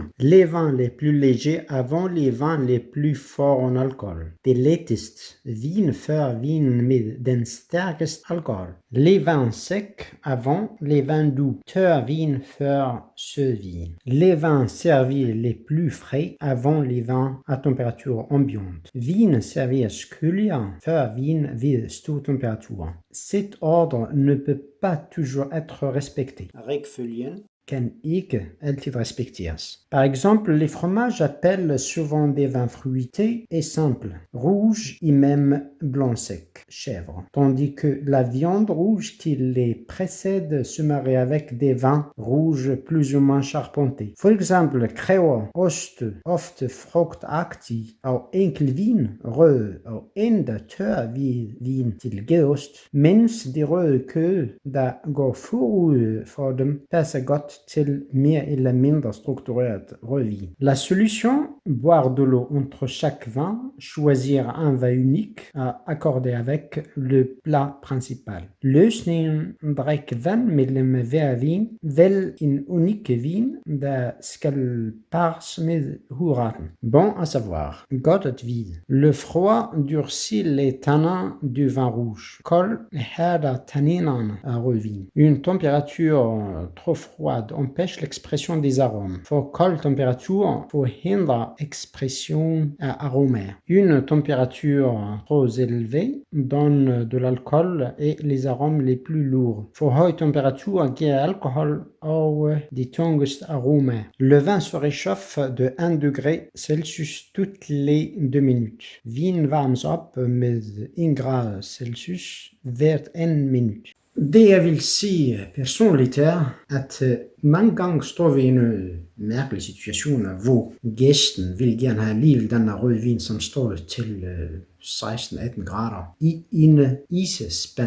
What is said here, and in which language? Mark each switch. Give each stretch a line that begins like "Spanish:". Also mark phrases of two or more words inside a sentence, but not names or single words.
French: Les vins les plus légers avant les vins les plus forts en alcool.
Danish: Det letteste vin før vin med den stærkeste alkohol.
French: Les vins secs avant les vins doux.
Danish: Tør vin før sød vin.
French: Les vins servis les plus frais avant les vins à température ambiante.
Danish: Vin serveres køligere før vin ved stor temperatur.
French: Cet ordre ne peut pas toujours être respecté.
Danish: Rækkefølgen. Kan ikke altid respekteres.
French: Par exemple, les fromages appellent souvent des vins fruités et simples, rouges et même blanc sec, chèvre, tandis que la viande rouge qui les précède se marie avec des vins rouges plus ou moins charpentés.
Danish: For eksempel kræver ost ofte frugtagtig og enkel vin, rød og endda tør vin til gedost, mens de røde kød, der går forud for dem, passer godt til mere eller mindre struktureret rødvin.
French: La solution, boire de l'eau entre chaque vin, choisir un vin unique à accorder avec le plat principal.
Danish: Løsningen, drik vand mellem hver vin, vælg en unik vin, der skal pares med hovedretten.
French: Bon à savoir,
Danish: godt at vide.
French: Le froid durcit les tanins du vin rouge.
Danish: Kold hærder tanninerne af rødvin.
French: Une température trop froide empêche l'expression des arômes.
Danish: For kold température forhindrer expression af aromaer.
French: Une température trop élevée donne de l'alcool et les arômes les plus lourds.
Danish: For høj température giver alcohol og de tungeste aromaer.
French: Le vin se réchauffe de 1 degré Celsius toutes les 2 minutes.
Danish: Vin varmes op med 1 grad Celsius hvert 1 minut. Det jeg vil sige personligt er, at mange gange står vi i en mærkelig situation, hvor gæsten vil gerne have alligevel den rødvin, som står til 16-18 grader i en isespand.